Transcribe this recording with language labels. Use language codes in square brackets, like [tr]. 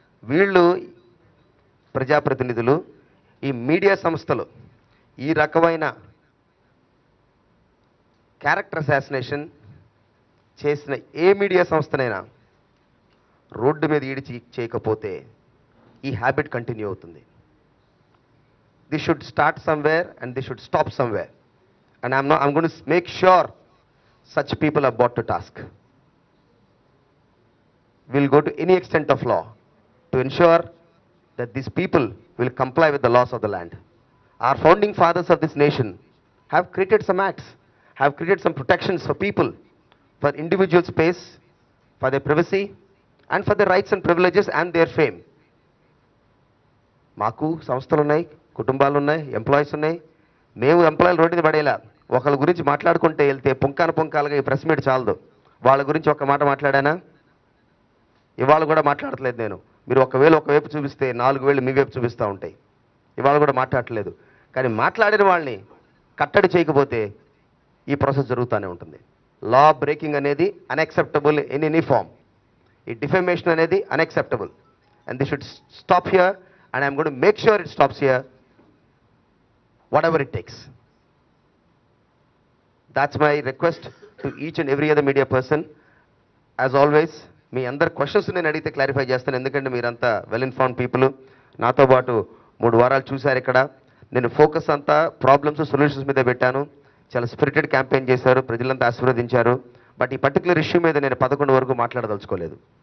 [te] వీళ్ళు ప్రజాప్రతినిధులు, ఈ మీడియా సంస్థలు ఈ రకమైన క్యారెక్టర్ అసాసినేషన్ చేసిన ఏ మీడియా సంస్థనైనా రోడ్డు మీద ఈడిచి చేయకపోతే ఈ హ్యాబిట్ కంటిన్యూ అవుతుంది. [en] This should start somewhere and this should stop somewhere. And I'm going to make sure such people are brought to task. We'll go to any extent of law to ensure that these people will comply with the laws of the land. Our founding fathers of this nation have created some acts, have created some protections for people, for individual space, for their privacy, and for their rights and privileges and their fame. [te] మాకు సంస్థలు ఉన్నాయి, కుటుంబాలు ఉన్నాయి, employees ఉన్నాయి. మేము ఎంప్లాయీలు road మీద పడేలా ఒకళ్ళ గురించి మాట్లాడుకుంటే వెళ్తే పుంకాలుగా ఈ ప్రెస్ మీట్ చాలదు. వాళ్ళ గురించి ఒక్క మాట మాట్లాడానా? ఇవాళ కూడా మాట్లాడట్లేదు నేను. మీరు ఒకవైపు చూపిస్తే 4 వేలు మీ వైపు చూపిస్తూ ఉంటాయి. ఇవాళ కూడా మాట్లాడట్లేదు. కానీ మాట్లాడిన వాళ్ళని కట్టడి చేయకపోతే ఈ ప్రాసెస్ జరుగుతూనే ఉంటుంది. [en] law breaking [te] అనేది [en] Unacceptable in any form. [te] ఈ డిఫమేషన్ అనేది unacceptable. [en] And this should stop here and I'm going to make sure it stops here, whatever it takes. That's my request to each and every other media person. As always, [te] మీ అందరు questions నేను అడిగితే clarify చేస్తాను. ఎందుకంటే మీరంతా well inform people. నాతో పాటు 3 వారాలు చూశారు ఇక్కడ. నేను ఫోకస్ అంతా ప్రాబ్లమ్స్ సొల్యూషన్స్ మీద పెట్టాను. చాలా స్పిరిటెడ్ క్యాంపెయిన్ చేశారు, ప్రజలంతా ఆశీర్వదించారు. బట్ ఈ పర్టికులర్ ఇష్యూ మీద నేను 11 వరకు మాట్లాడదలుచుకోలేదు.